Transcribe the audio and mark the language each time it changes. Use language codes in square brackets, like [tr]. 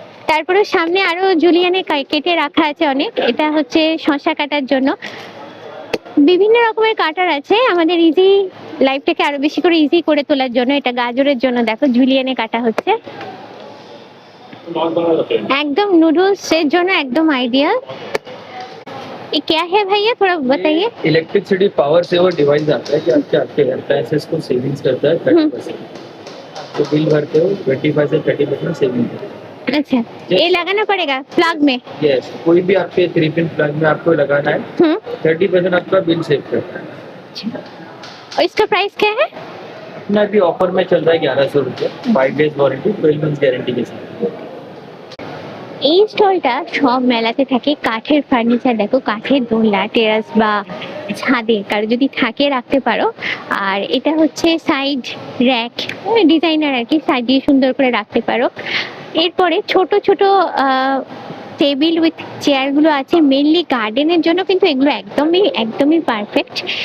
[bn] তারপরে সামনে আরো জুলিয়ানে কেটে রাখা আছে অনেক, এটা হচ্ছে শসা কাটার জন্য। বিভিন্ন রকমের কাটার আছে আমাদের ইজি লাইফটাকে আরো বেশি করে ইজি করে তোলার জন্য। এটা গাজরের জন্য, দেখো জুলিয়ানে কাটা হচ্ছে, [hi] एकदम नूडल्स से जो ना एकदम आइडियल। ये क्या है भैया, थोड़ा बताइए। इलेक्ट्रिसिटी पावर सेवर डिवाइस आता है, जो आपके आपके अप्लायंसेस को सेविंग्स करता है 30%। तो बिल भरते हो 25 से 30% सेविंग। अच्छा, ये लगाना पड़ेगा प्लग में? यस, कोई भी आपके 3 पिन प्लग में आपको लगाना है, 30% आपका बिल सेव करता है। और इसका प्राइस क्या है? अपना भी ऑफर में चल रहा है 1100 रुपये, 5 डेज वारंटी, 12 मंथ गारंटी के साथ। [bn] এই স্টলটা সব মেলাতে থাকে। কাঠের ফার্নিচার দেখো, কাঠের দোলনা, টেরাস বা ছাদে কারো যদি থাকে রাখতে পারো। আর এটা হচ্ছে সাইড র্যাক, ডিজাইনার আর কি, সাজিয়ে সুন্দর করে রাখতে পারো। এরপরে ছোট ছোট টেবিল উইথ চেয়ারগুলো আছে, মেনলি গার্ডেনের জন্য, কিন্তু এগুলো একদমই একদমই পারফেক্ট।